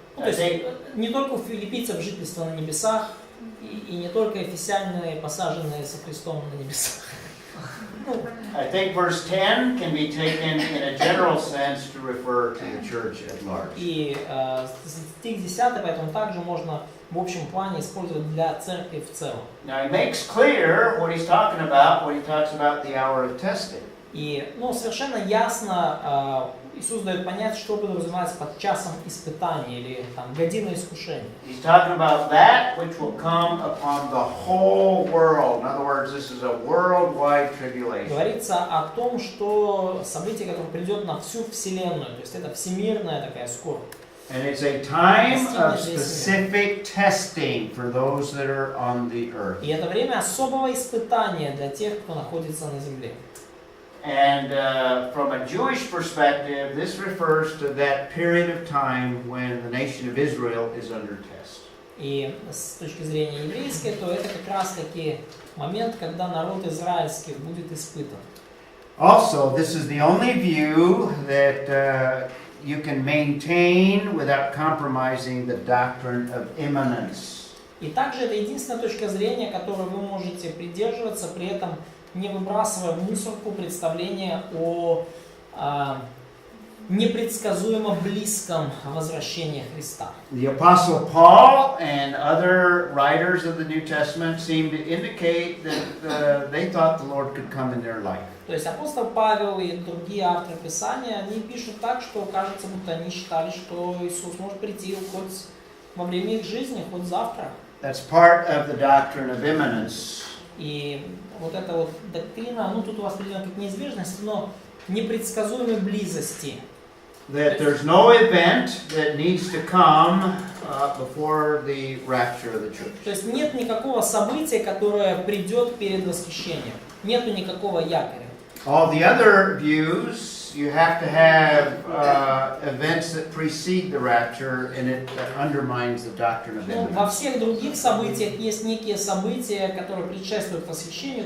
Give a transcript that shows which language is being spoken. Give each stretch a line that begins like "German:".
Russian: То есть не только у филиппийцев жительство на небесах, и не только эфесяне, посаженные со Христом на небесах.
English: I think verse 10 can be taken in a general sense to refer to the church at large.
Russian: И стих 10, поэтому также можно в общем плане использовать для церкви в целом.
English: Now he makes clear what he's talking about when he talks about the hour of testing.
Russian: И совершенно ясно Иисус дает понять, что подразумевается под часом испытания или годиной искушения.
English: He's talking about that which will come upon the whole world. In other words, this is a worldwide tribulation.
Russian: Говорится о том, что событие, которое придет на всю вселенную, то есть это всемирная такая скорбь.
English: And it's a time of specific testing for those that are on the earth.
Russian: И это время особого испытания для тех, кто находится на земле.
English: And from a Jewish perspective, this refers to that period of time when the nation of Israel is under test.
Russian: И с точки зрения еврейской, то это как раз таки момент, когда народ израильский будет испытан.
English: Also, this is the only view that you can maintain without compromising the doctrine of imminence.
Russian: И также это единственная точка зрения, которой вы можете придерживаться, при этом не выбрасывая в мусорку представление о непредсказуемо близком возвращении Христа.
English: The Apostle Paul and other writers of the New Testament seem to indicate that they thought the Lord could come in their life.
Russian: То есть апостол Павел и другие авторы Писания, они пишут так, что кажется, будто они считали, что Иисус может прийти хоть во время их жизни, хоть завтра.
English: That's part of the doctrine of imminence.
Russian: И вот эта вот доктрина, ну тут у вас определенно как неизбежность, но непредсказуемой близости.
English: That there's no event that needs to come before the rapture of the church.
Russian: То есть нет никакого события, которое придет перед восхищением. Нету никакого якоря.
English: All the other views, you have to have events that precede the rapture, and it undermines the doctrine of
Russian: Ну, во
English: imminence.
Russian: всех других событиях есть некие события, которые предшествуют восхищению.